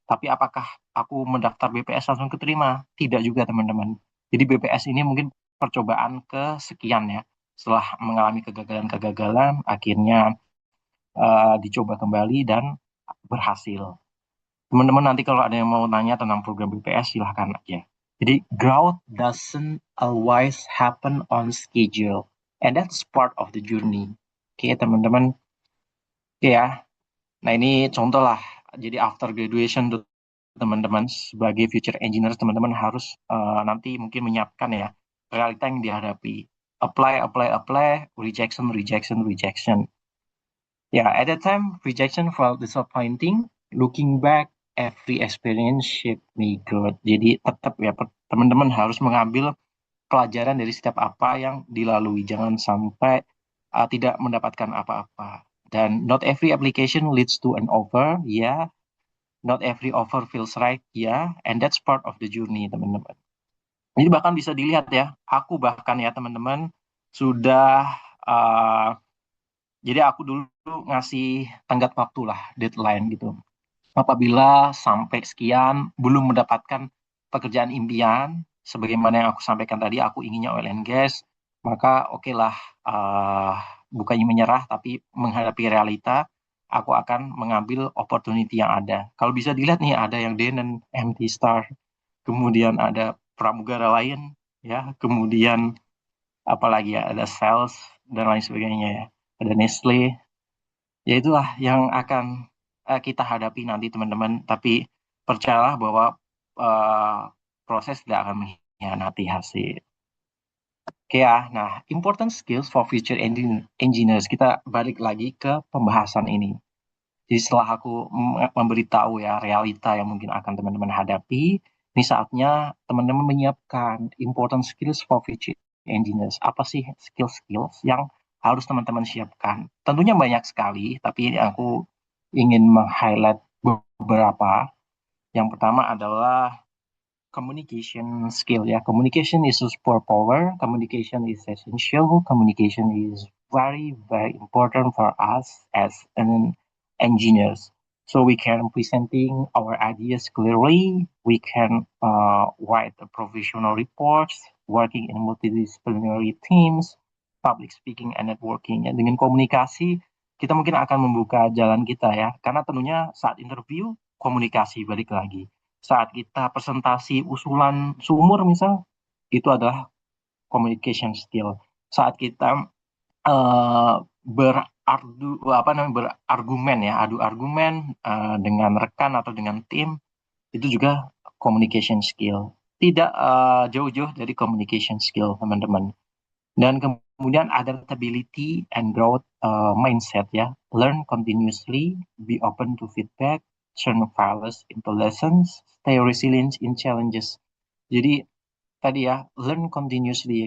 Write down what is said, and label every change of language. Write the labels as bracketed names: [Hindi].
[Indonesian] Tapi apakah aku mendaftar BPS langsung keterima? Tidak juga teman-teman. Jadi BPS ini mungkin percobaan kesekian ya. Setelah mengalami kegagalan-kegagalan, akhirnya dicoba kembali dan berhasil. Teman-teman nanti kalau ada yang mau nanya tentang program BPS silahkan aja. [English] Jadi growth doesn't always happen on schedule, and that's part of the journey. [Indonesian] Oke teman-teman, oke ya. Nah ini contoh lah. Jadi [English] after graduation [Indonesian] tuh teman-teman sebagai future engineer teman-teman harus nanti mungkin menyiapkan ya realita yang dihadapi. [English] Apply, apply, apply, rejection, rejection, rejection. Yeah, at that time, rejection felt disappointing. Looking back, every experience shaped me growth. [Indonesian] Jadi tetap ya teman-teman harus mengambil pelajaran dari setiap apa yang dilalui. Jangan sampai tidak mendapatkan apa-apa. [English] Dan not every application leads to an offer, ya. Yeah. Not every offer feels right, ya. Yeah. And that's part of the journey, teman-teman. [Indonesian] Jadi bahkan bisa dilihat ya, aku bahkan ya teman-teman sudah jadi aku dulu ngasih tenggat waktu lah, deadline gitu. Apabila sampai sekian belum mendapatkan pekerjaan impian, sebagaimana yang aku sampaikan tadi, aku inginnya oil and gas, maka oke lah, bukannya menyerah, tapi menghadapi realita, aku akan mengambil opportunity yang ada. Kalau bisa dilihat nih, ada yang Denon, MT Star, kemudian ada pramugara lain, ya, kemudian apalagi ya, ada sales, dan lain sebagainya ya. Ada Nestle, ya itulah yang akan kita hadapi nanti teman-teman. Tapi percayalah bahwa proses tidak akan mengkhianati hasil. [English] Oke ya, nah important skills for future engineers. [Indonesian] Kita balik lagi ke pembahasan ini. Jadi setelah aku memberitahu ya realita yang mungkin akan teman-teman hadapi, ini saatnya teman-teman menyiapkan [English] important skills for future engineers. [Indonesian] Apa sih skills-skills yang harus teman-teman siapkan? Tentunya banyak sekali, tapi ini aku ingin meng-highlight beberapa. Yang pertama adalah communication skill ya. [English] Communication is a superpower. Communication is essential. Communication is very, very important for us as an engineers. So we can presenting our ideas clearly. We can write a professional reports, working in multidisciplinary teams, public speaking and networking. [Indonesian] Ya, dengan komunikasi kita mungkin akan membuka jalan kita ya. Karena tentunya saat interview komunikasi balik lagi. Saat kita presentasi usulan sumur misal itu adalah communication skill. Saat kita berargumen ya, adu argumen dengan rekan atau dengan tim itu juga communication skill. Tidak jauh-jauh dari communication skill teman-teman. Dan kemudian [English] adaptability and growth mindset ya, learn continuously, be open to feedback, turn failures into lessons, stay resilient in challenges. [Indonesian] Jadi tadi ya, [English] learn continuously.